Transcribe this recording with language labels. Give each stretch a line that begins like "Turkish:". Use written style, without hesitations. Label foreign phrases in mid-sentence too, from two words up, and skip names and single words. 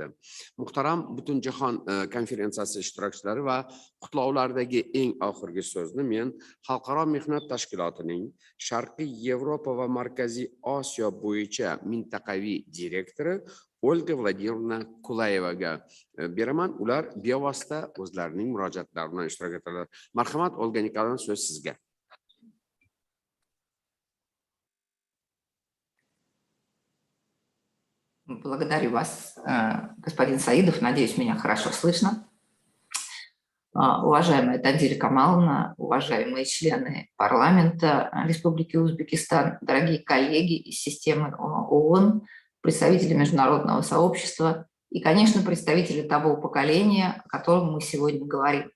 Uzbek: Muhtaram Butunjahon konferensiyasi ishtirokchilari va qutlovlardagi eng oxirgi so'zni men Xalqaro mehnat tashkilotining Sharqiy Yevropa va Markaziy Osiyo bo'yicha mintaqaviy direktori Olga Vladimirovna Kulayevaga beraman. Ular bevosita o'zlarining murojaatlari bilan ishtirok etadilar. Marhamat, Olga Nikolayevna, so'z sizga.
Russian: Благодарю вас, господин Саидов. Надеюсь, меня хорошо слышно. Уважаемая Тандира Камаловна, уважаемые члены парламента Республики Узбекистан, дорогие коллеги из системы ООН, представители международного сообщества и, конечно, представители того поколения, о котором мы сегодня говорим.